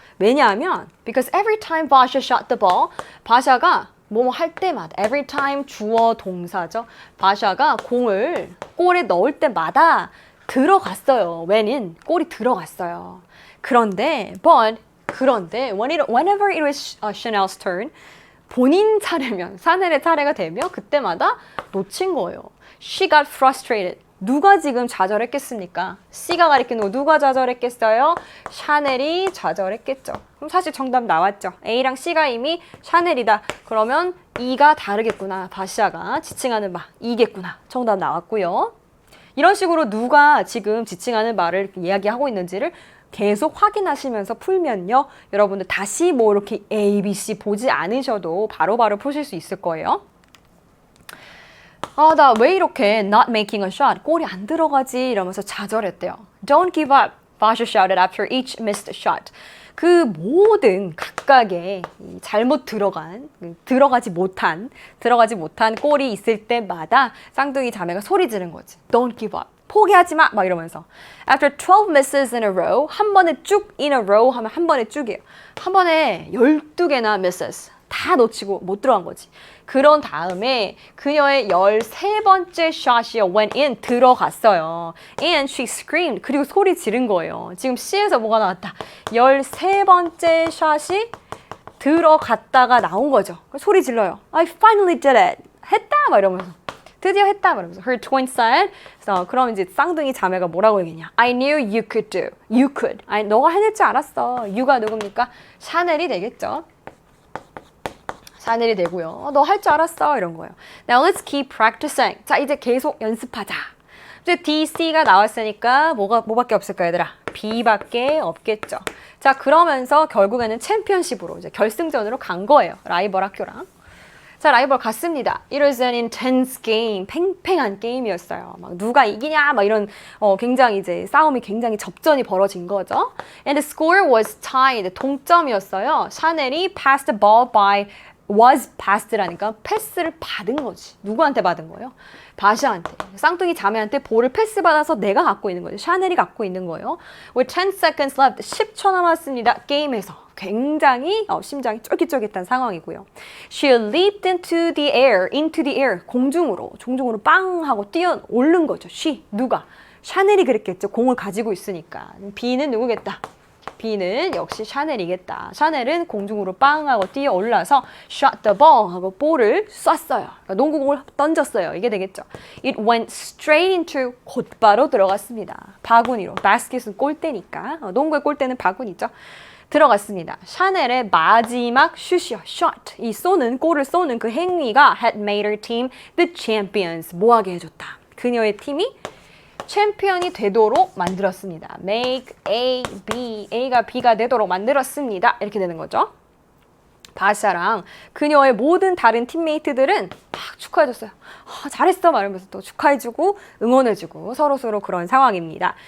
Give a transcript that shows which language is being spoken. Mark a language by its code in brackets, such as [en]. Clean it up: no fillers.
[ko] 왜냐하면 [en] because every time Basha shot the ball, [ko] 바샤가 뭐뭐 할 때마다 [en] every time [ko] 주어 동사죠. 바샤가 공을 골에 넣을 때마다 들어갔어요. when인 골이 들어갔어요. 그런데 [en] whenever it was Chanel's turn, [ko] 본인 차례면 샤넬의 차례가 되면 그때마다 놓친 거예요. [en] She got frustrated. [ko] 누가 지금 좌절했겠습니까? C가 가리키는 거 누가 좌절했겠어요? 샤넬이 좌절했겠죠. 그럼 사실 정답 나왔죠. A랑 C가 이미 샤넬이다. 그러면 E가 다르겠구나. 바샤가 지칭하는 바 E겠구나. 정답 나왔고요. 이런 식으로 누가 지금 지칭하는 말을 이야기하고 있는지를 계속 확인하시면서 풀면요. 여러분들 다시 뭐 이렇게 A, B, C 보지 않으셔도 바로바로 푸실 수 있을 거예요. 나 왜 이렇게 [en] not making a shot? [ko] 골이 안 들어가지? 이러면서 좌절했대요. [en] Don't give up, Basha shouted after each missed shot. [ko] 그 모든 각각의 잘못 들어가지 못한 골이 있을 때마다 쌍둥이 자매가 소리 지른 거지. [en] Don't give up. [ko] 포기하지 마! 막 이러면서. [en] After 12 misses in a row, [ko] 한 번에 쭉 [en] in a row [ko] 하면 한 번에 쭉이에요. 한 번에 12개나 misses. 다 놓치고 못 들어간 거지. 그런 다음에 그녀의 13번째 샷이 [en] went in [ko] 들어갔어요. [en] And she screamed. [ko] 그리고 소리 지른 거예요. 지금 C에서 뭐가 나왔다? 13번째 샷이 들어갔다가 나온 거죠. 소리 질러요. [en] I finally did it. [ko] 했다! 막 이러면서. 드디어 했다! 막 이러면서. [en] Her twin said. [ko] 그래서 그럼 이제 쌍둥이 자매가 뭐라고 얘기했냐? [en] I knew you could do. You could. [ko] 너가 해낼 줄 알았어. [en] You가 누굽니까? [ko] 샤넬이 되겠죠. 샤넬이 되고요. 너 할 줄 알았어. 이런 거예요. [en] Now let's keep practicing. [ko] 자, 이제 계속 연습하자. 이제 D, C가 나왔으니까 뭐밖에 없을까 얘들아? B밖에 없겠죠. 자, 그러면서 결국에는 챔피언십으로 이제 결승전으로 간 거예요. 라이벌 학교랑. 자, 라이벌 갔습니다. [en] It was an intense game. [ko] 팽팽한 게임이었어요. 막 누가 이기냐 막 이런 굉장히 이제 싸움이 굉장히 접전이 벌어진 거죠. [en] And the score was tied. [ko] 동점이었어요. 샤넬이 [en] passed the ball by was passed라니까 [ko] 패스를 받은 거지. 누구한테 받은 거예요? 바샤한테. 쌍둥이 자매한테 볼을 패스 받아서 내가 갖고 있는 거죠. 샤넬이 갖고 있는 거예요. [en] With 10 seconds left. [ko] 10초 남았습니다. 게임에서. 굉장히 심장이 쫄깃쫄깃한 상황이고요. [en] She leaped into the air, [ko] 공중으로 빵 하고 뛰어 오른 거죠. She, 누가? 샤넬이 그랬겠죠. 공을 가지고 있으니까. B는 누구겠다? B는 역시 샤넬이겠다. 샤넬은 공중으로 빵 하고 뛰어 올라서 [en] shot the ball [ko] 하고 볼을 쐈어요. 그러니까 농구공을 던졌어요. 이게 되겠죠. [en] It went straight into [ko] 곧바로 들어갔습니다. 바구니로. 바스켓은 골대니까. 농구의 골대는 바구니죠. 들어갔습니다. 샤넬의 마지막 슛이요. shot. 이 골을 쏘는 그 행위가 [en] had made her team the champions. [ko] 뭐하게 해줬다. 그녀의 팀이 챔피언이 되도록 만들었습니다. [en] Make A, B. [ko] A가 B가 되도록 만들었습니다. 이렇게 되는 거죠. 바샤랑 그녀의 모든 다른 팀메이트들은 막 축하해줬어요. 잘했어 말하면서 또 축하해주고 응원해주고 서로서로 그런 상황입니다.